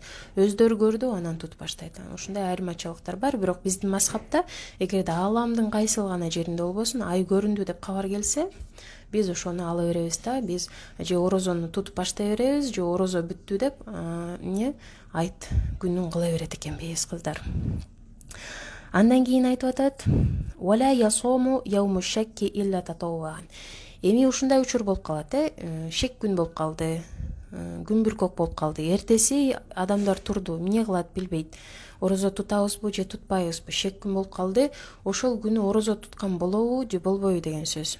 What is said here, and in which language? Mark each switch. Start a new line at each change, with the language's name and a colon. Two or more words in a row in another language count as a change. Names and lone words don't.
Kyrgyz: Өздөрү көрдү, анан тутуп баштайт. Ошондой айырмачылыктар бар, бирок биздин мазхабта эгерде ааламдын кайсыл гана жеринде болбосун ай көрүндү деп кабар келсе, биз ошону ала беребиз да. Биз же орозону тутуп баштай беребиз, же орозо бүттү деп айт күнүн кыла берет экенбиз, кыздар. Андан кийин айтып атат:
Arabic: "ولا يصام يوم الشك إلا تطوعا".
Kyrgyz: Эми ушундай учур болуп калат, шек күн болуп калды, күн бүркөк болуп калды. Эртеси адамдар турду, эмне кылат билбейт. Орозо тутабызбы же тутпайбызбы? Шек күн болуп калды. Ошол күнү орозо туткан болобу же болбойбу деген сөз.